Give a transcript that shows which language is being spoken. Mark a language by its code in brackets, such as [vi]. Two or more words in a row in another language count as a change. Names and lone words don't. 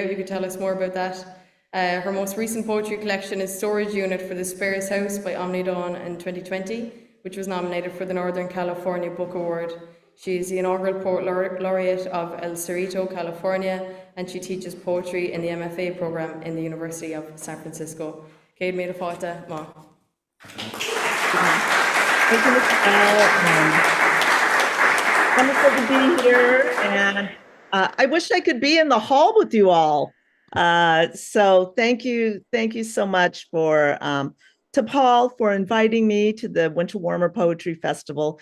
[en] You could tell us more about that. Her most recent poetry collection is Storage Unit for the Spares House by Omni Dawn in 2020, which was nominated for the Northern California Book Award. She is the inaugural poet laureate of El Cerrito, California, and she teaches poetry in the MFA program in the University of San Francisco. [ga] Céad míle fáilte, Ma. [en] Thank you, wonderful to be here, and I wish I could be in the hall with you all. So thank you so much to Paul for inviting me to the Winter Warmer Poetry Festival.